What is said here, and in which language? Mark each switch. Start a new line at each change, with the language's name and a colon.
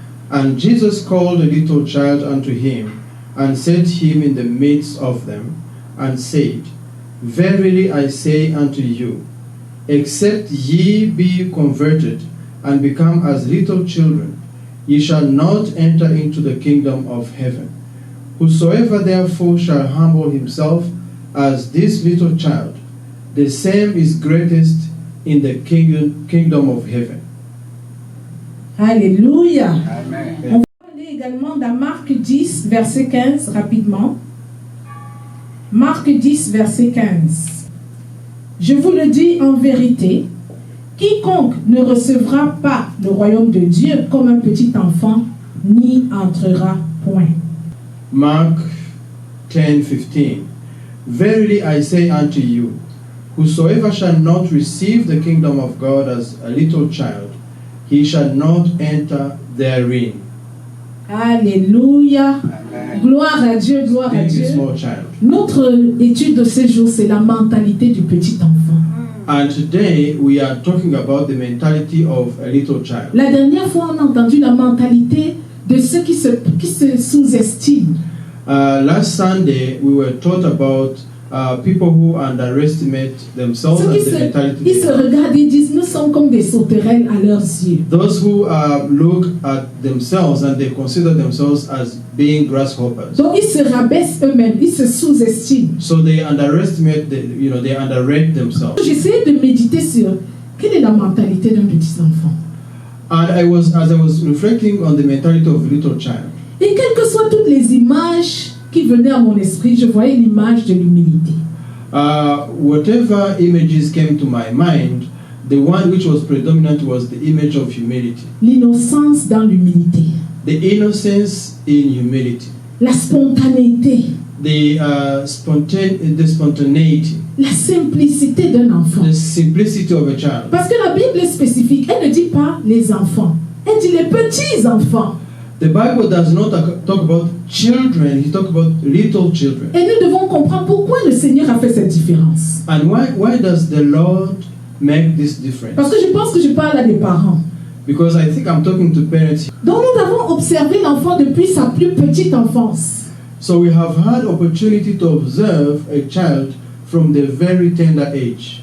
English: And Jesus called a little child unto him, and set him in the midst of them, and said, Verily I say unto you, except ye be converted, and become as little children, ye shall not enter into the kingdom of heaven. Whosoever therefore shall humble himself as this little child, the same is greatest in the kingdom of heaven. Alléluia. Amen.
French: On va aller également dans Marc 10, verset 15, rapidement. Marc 10, verset 15. Je vous le dis en vérité, quiconque ne recevra pas le royaume de Dieu comme un petit enfant, n'y entrera point.
English: Mark 10:15. Verily I say unto you, whosoever shall not receive the kingdom of God as a little child, he shall not enter therein. Alléluia. Amen.
French: Gloire à Dieu, gloire à
English: Being a
French: Dieu.
English: small child.
French: Notre étude de ce jour, c'est la mentalité du petit enfant.
English: And today we are talking about the mentality of a little child.
French: La dernière fois, on a entendu la mentalité de ceux qui se sous-estiment.
English: Last Sunday we were taught about people who underestimate themselves
French: Ceux
English: and
French: qui
English: the mentality
French: ils
English: they
French: se
English: have.
French: regardent et disent, nous sommes comme des sauterelles à leurs yeux.
English: Those who look at themselves and they consider themselves as being grasshoppers.
French: Donc ils se rabaissent eux-mêmes, ils se sous-estiment.
English: So they underestimate, they underrate themselves.
French: J'essayais de méditer sur quelle est la mentalité d'un petit enfant.
English: And as I was reflecting on the mentality of a little child,
French: Et quelles que soient toutes les images qui venaient à mon esprit, je voyais l'image de l'humilité.
English: whatever images came to my mind, the one which was predominant was the image of humility.
French: L'innocence dans l'humilité.
English: The innocence in humility.
French: La spontanéité.
English: The spontaneity.
French: La simplicité d'un enfant.
English: The simplicity of a child.
French: Parce que la Bible est spécifique. Elle ne dit pas les enfants. Elle dit les petits enfants.
English: The Bible does not talk about children, it talks about little children.
French: Et nous devons comprendre pourquoi le Seigneur a fait cette différence.
English: And why does the Lord make this difference?
French: Parce que je pense que je parle à des parents.
English: Because I think I'm talking to parents.
French: Donc nous avons observé l'enfant depuis sa plus petite enfance.
English: So we have had opportunity to observe a child from the very tender age.